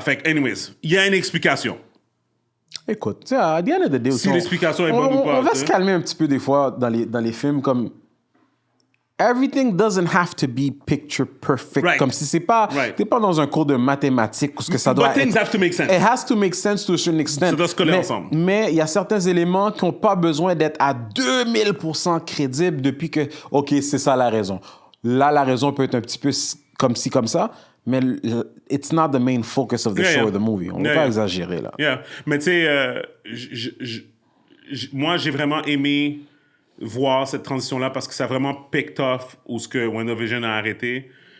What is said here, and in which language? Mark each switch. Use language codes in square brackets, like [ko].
[fr] Fait que, anyways, il y a une explication. Écoute, tu sais, à [en] the end of the day, [fr] Si l'explication est bonne ou pas. On va se calmer un petit peu des fois dans les films comme... [en] Everything doesn't have to be picture perfect. Right. [fr] Comme si c'est pas... T'es pas dans un cours de mathématiques parce que ça doit [en] But things have to make sense. It has to make sense to a certain extent. [fr] Ça doit se coller ensemble. Mais il y a certains éléments qui n'ont pas besoin d'être à 2000% crédibles depuis que, OK, c'est ça la raison. Là, la raison peut être un petit peu comme ci, comme ça, mais [en] it's not the main focus of the show or the movie. [fr] On ne va pas exagérer, là. [en] Yeah. [fr] Mais tu sais, moi, j'ai vraiment aimé voir cette transition-là parce que ça a vraiment picked off où ce que WandaVision a arrêté.